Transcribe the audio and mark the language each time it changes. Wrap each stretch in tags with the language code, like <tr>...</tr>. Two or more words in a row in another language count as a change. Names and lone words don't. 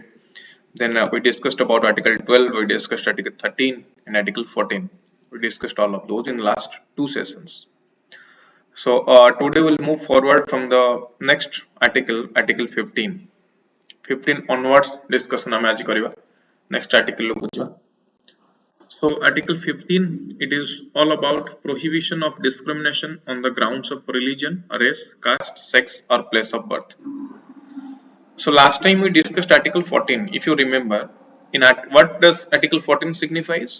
<en>Then we discussed about Article 12, we discussed Article 13 and Article 14. We discussed all of those in the last two sessions. So today we'll move forward from the next article, Article 15. 15 onwards discussion</en> <or>ଆମେ ଆଜି କରିବା</or> <en>next article</en> <or>ବୁଝିବା.</or> <en>So Article 15, it is all about prohibition of discrimination on the grounds of religion, race, caste, sex or place of birth. So last time we discussed Article 14. If you remember, what does Article 14 signifies?</en>